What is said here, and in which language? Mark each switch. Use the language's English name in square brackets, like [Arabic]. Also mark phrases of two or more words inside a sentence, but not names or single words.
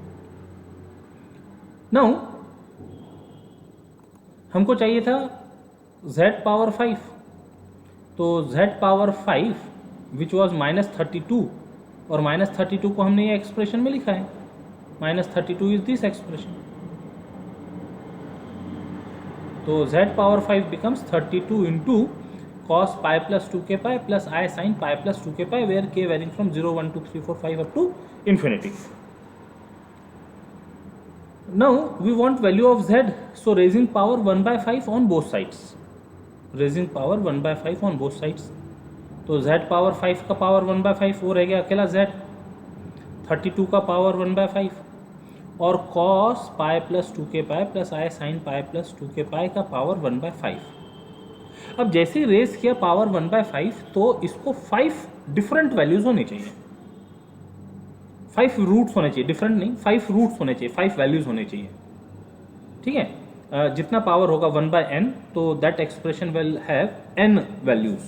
[Hindi] नाउ हमको चाहिए था [English] z power 5, [Hindi] तो [English] z power 5 which was -32, [Hindi] और -32 को हमने ये एक्सप्रेशन में लिखा है, [English] -32 is this expression, [Hindi] तो [English] z power 5 becomes 32 into cos pi plus 2k pi plus I sin pi plus 2k pi, where k varying from 0 1 2 3 4 5 up to infinity. Now we want value of z, so raising power 1 by 5 on both sides, raising power 1 by 5 on both sides, [Hindi] तो [English] z power 5 [Hindi] का [English] power 1 by 5 [Hindi] वो रह गया अकेला z, 32 का [English] power 1 by 5 [Hindi] और [English] cos pi plus 2k pi plus I sin pi plus 2k pi [Hindi] का [English] power 1 by 5. [Hindi] अब जैसे ही रेस किया [English] power 1 by 5, [Hindi] तो इसको [English] 5 different values [Hindi] होनी चाहिए, 5 रूट्स होने चाहिए, डिफरेंट नहीं, 5 रूट्स होने चाहिए, 5 वैल्यूज होने चाहिए, ठीक है, जितना पावर होगा [English] 1 by n, [Hindi] तो [English] that expression will have n values.